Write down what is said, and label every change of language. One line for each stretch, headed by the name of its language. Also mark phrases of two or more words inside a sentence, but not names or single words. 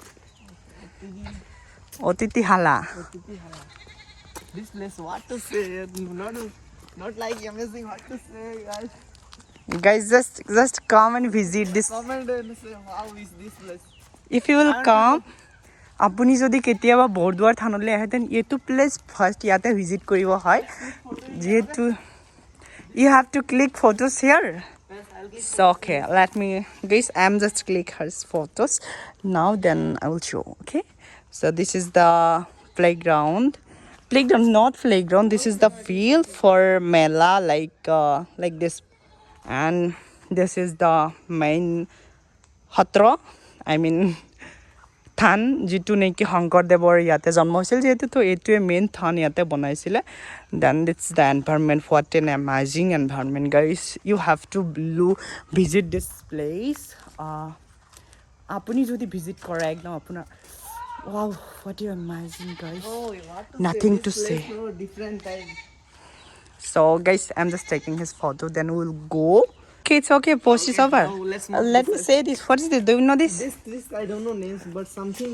English: Otiti hala. This place, what to say? Not like amazing. What to say, guys? Guys, just come and visit this. Comment and say how is this place? If you will come,
Assamese: আপুনি যদি কেতিয়াবা বৰদুৱাৰ থানলৈ আহে দেন এইটো
English: place first
Assamese: ইয়াতে ভিজিট কৰিব হয় যেহেতু
English: you have to click photos here. So okay, let me guys, I'm just click her photos now, then I will show. Okay, so this is the playground, not playground, this is the field for mela, like this, and this is the main hatra, I mean
Assamese: থান যেটো নেকি শংকৰদেৱৰ ইয়াতে জন্ম হৈছিল যেহেতু তো এইটোৱে মেইন থান ইয়াতে বনাইছিলে
English: then it's the environment what an amazing environment guys you have to visit this place
Assamese: আপুনি যদি ভিজিট কৰে একদম আপোনাৰ
English: wow what you amazing guys. Nothing to say. No different type. So guys, I'm just taking his photo, then we'll go. Okay, it's okay. Post is over. Let me say this. What is this? Do you know this? This I don't know names, but something.